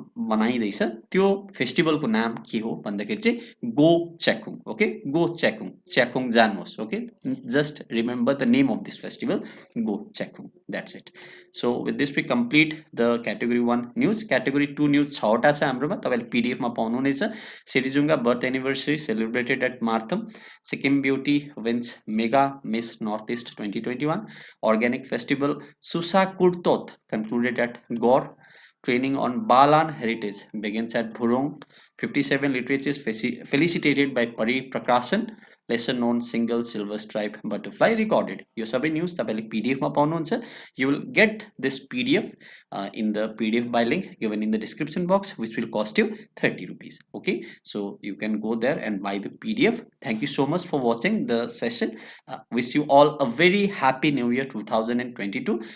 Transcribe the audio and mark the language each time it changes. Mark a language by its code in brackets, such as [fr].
[ne] मनाइँदैछ त्यो फेस्टिभलको नाम के हो भन्दाखेरि चाहिँ गो चेकोङ ओके [en] गो चेकोङ चेकोङ जानुहोस् okay just remember the name of this festival Go Chekong that's it so with this we complete the category 1 news category 2 news [ne] 6वटा छ हाम्रोमा तपाईँले पिडिएफमा पाउनुहुनेछ [en] Sirijunga birth anniversary celebrated at Martam Sikkim beauty wins Mega Miss North East 2021 organic festival Susa Kurtot concluded at Gore. Training on Balan heritage begins at Burong. 57 literatures felicitated by Pari Prakasan. Lesser known single silver stripe butterfly recorded. [ne] यो सबै news तपाईले PDF मा पाउनुहुन्छ. [en] You will get this PDF in the PDF by link given in the description box, which will cost you 30 rupees. Okay, so you can go there and buy the PDF. Thank you so much for watching the session. Wish you all a very happy new year 2022.